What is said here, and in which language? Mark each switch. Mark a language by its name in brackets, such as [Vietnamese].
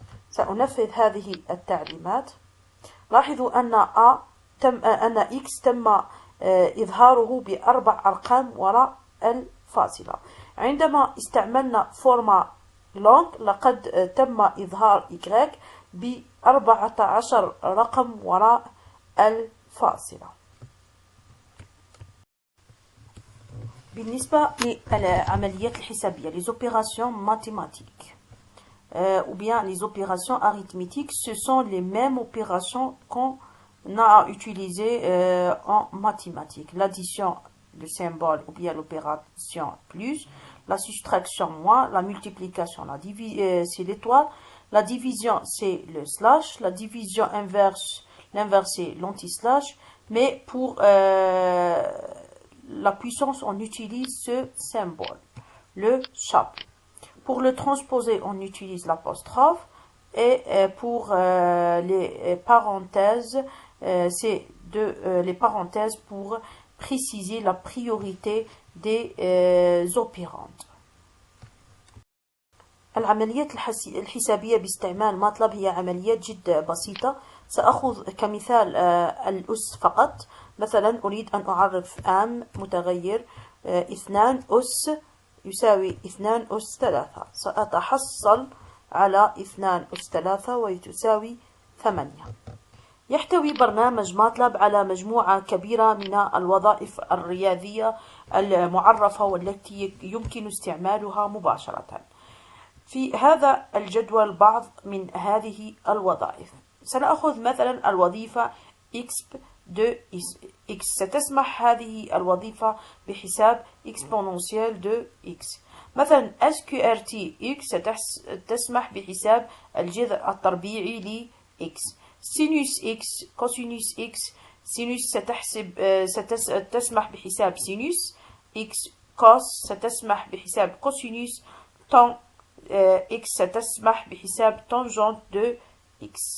[Arabic] سأنفذ هذه التعليمات. لاحظوا أن x تم إظهاره بأربع أرقام وراء الفاصلة. عندما استعملنا فورما long لقد تم إظهار y ب14 رقم وراء الفاصلة. بالنسبة للعمليات الحسابية [French] les opérations mathématiques ou bien les opérations arithmétiques, ce sont les mêmes opérations qu'on a utilisées en mathématiques. L'addition, le symbole ou bien l'opération plus, la soustraction moins, la multiplication, c'est l'étoile, la division c'est le slash, la division inverse, l'inverse c'est l'anti-slash, mais pour la puissance on utilise ce symbole, le chapeau. Pour le transposer on utilise l'apostrophe et pour les parenthèses c'est les parenthèses pour préciser la priorité des opérandes. [Arabic] العمليات الحسابية باستعمال ماتلاب هي عمليات جدا بسيطة. سأخذ كمثال الأس فقط. مثلا أريد أن أعرف متغير 2 أس يساوي 2 أس 3. سأتحصل على 2 أس 3 وتساوي 8. يحتوي برنامج ماتلاب على مجموعة كبيرة من الوظائف الرياضية المعرفة والتي يمكن استعمالها مباشرة. في هذا الجدول بعض من هذه الوظائف. سنأخذ مثلا الوظيفة exp de x. ستسمح هذه الوظيفة بحساب [French] exponentiel de x. [Arabic] مثلا sqrt x ستسمح بحساب الجذر التربيعي ل x. [French] sinus x cosinus x. [Arabic] sinus ستسمح بحساب sinus x. cos ستسمح بحساب cosinus. tan x ستسمح بحساب [French] tangente de x.